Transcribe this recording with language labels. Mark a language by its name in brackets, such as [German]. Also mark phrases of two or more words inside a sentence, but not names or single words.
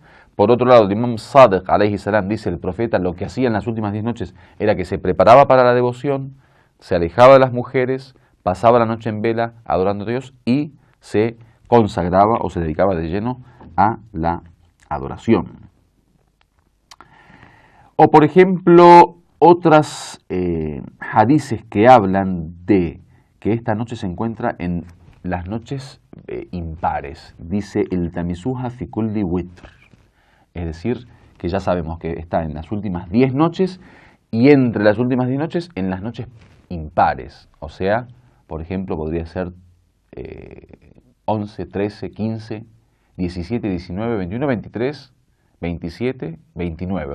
[Spanish] Por otro lado, el Imam Sadiq, [Arabic] عليه السلام, [Spanish] dice el profeta, lo que hacía en las últimas 10 noches era que se preparaba para la devoción, se alejaba de las mujeres, pasaba la noche en vela adorando a Dios y se consagraba o se dedicaba de lleno a la adoración. O por ejemplo, otras hadices que hablan de que esta noche se encuentra en las noches impares. [Arabic] Dice el التمسوها في كل وتر. [Spanish] Es decir, que ya sabemos que está en las últimas 10 noches y entre las últimas 10 noches en las noches impares. O sea, por ejemplo, podría ser 11, 13, 15, 17, 19, 21, 23, 27, 29.